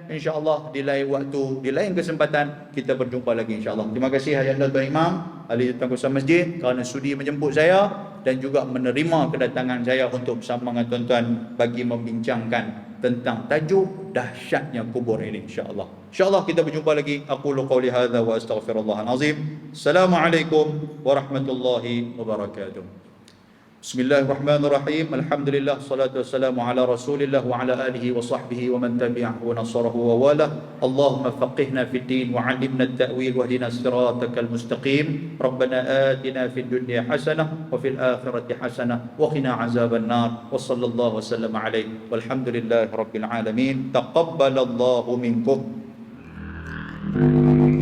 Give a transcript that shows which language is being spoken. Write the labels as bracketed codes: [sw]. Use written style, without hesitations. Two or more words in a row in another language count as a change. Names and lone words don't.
[ms] InsyaAllah di lain waktu, di lain kesempatan kita berjumpa lagi insyaAllah. Terima kasih Ayahanda Tuan Imam Ahli Tangkusan Masjid kerana sudi menjemput saya dan juga menerima kedatangan saya untuk bersama dengan tuan-tuan bagi membincangkan tentang tajuk dahsyatnya kubur ini insya-Allah. InsyaAllah kita berjumpa lagi. [ar] أقول قولي هذا وأستغفر الله العظيم. السلام عليكم ورحمة الله وبركاته. بسم الله الرحمن الرحيم. الحمد لله، والصلاة والسلام على رسول الله وعلى آله وصحبه ومن تبعه ونصره ووالاه. اللهم فقهنا في الدين وعلمنا التأويل واهدنا صراطك المستقيم. ربنا آتنا في الدنيا حسنة وفي الآخرة حسنة وقنا عذاب النار. وصلى الله وسلم عليه والحمد لله رب العالمين. تقبل الله منكم.